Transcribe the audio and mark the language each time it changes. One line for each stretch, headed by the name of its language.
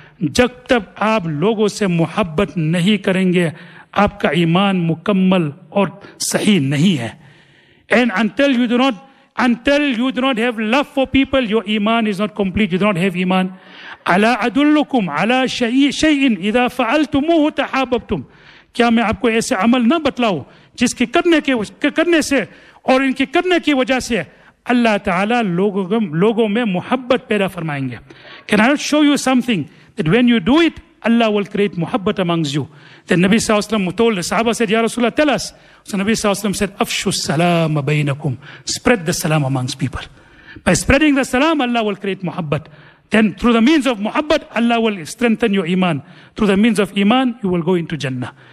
Urdu: جب تب آپ لوگوں سے محبت نہیں کریں گے آپ کا ایمان مکمل اور صحیح نہیں ہے.
English: And until you do not have love for people, your iman is not complete. You do not have iman.
Arabic: عَلَىٰ أَدُلُّكُمْ عَلَىٰ شَيْءٍ إِذَا فَعَلْتُمُوهُ تَحَابَبْتُمْ.
Urdu: کیا میں آپ کو ایسے عمل نہ بتلاؤ جس کے کرنے سے اور ان کے کرنے کی وجہ سے Allah Ta'ala logo mein muhabbat paida farmayenge.
English: Can I show you something? That when you do it, Allah will create muhabbat amongst you. Then Nabi Sallallahu Alaihi Wasallam told the Sahaba, said, Ya Rasulullah, tell us. So Nabi Sallallahu Alaihi Wasallam said,
Arabic: Afshu salam bainakum.
English: Spread the salam amongst people. By spreading the salam, Allah will create muhabbat. Then through the means of muhabbat, Allah will strengthen your iman. Through the means of iman, you will go into Jannah.